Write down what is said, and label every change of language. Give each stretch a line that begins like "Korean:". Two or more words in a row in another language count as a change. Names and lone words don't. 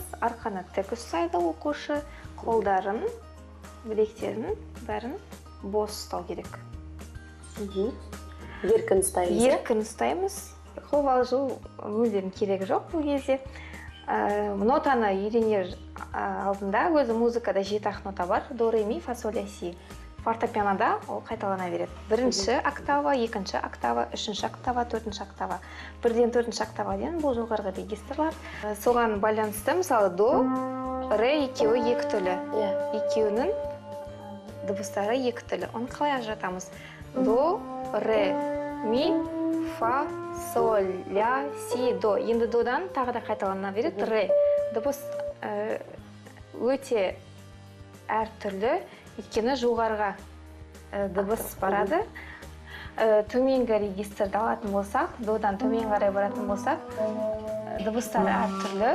Kazakh: Арқаны тік ұстайды оқушы. Қолдарын, білектерін бәрін бос ұстау керек. Еркін ұстаймыз. Еркін ұстаймыз. Қобалжу мүлдем керегі жоқ бұл кезде. Нотаны үйренер алдында өзі музыкада 7 нота бар. До, ре, ми, фа, соль, ля, си. Фортепианода ол қайталана береді. Бірінші октава, екінші октава, үшінші октава, төртінші октава. Бірден төртінші октава дейін бұл жоғарғы регистрлар. Соған байланысты мысалы до, ре екеуі екі түрлі. Екеуінің дыбыстары екі түрлі. Оны қалай ажыратамыз? До, ре, ми, фа, соль, ля, си, до. Енді додан тағы да қайталана береді. Ре. Дыбыс өте әртүрлі. Өйткені жоғарыға дыбыс барады. Төменгі регистрді алатын болсақ, додан төмен қарай баратын болсақ, дыбыстары әртүрлі.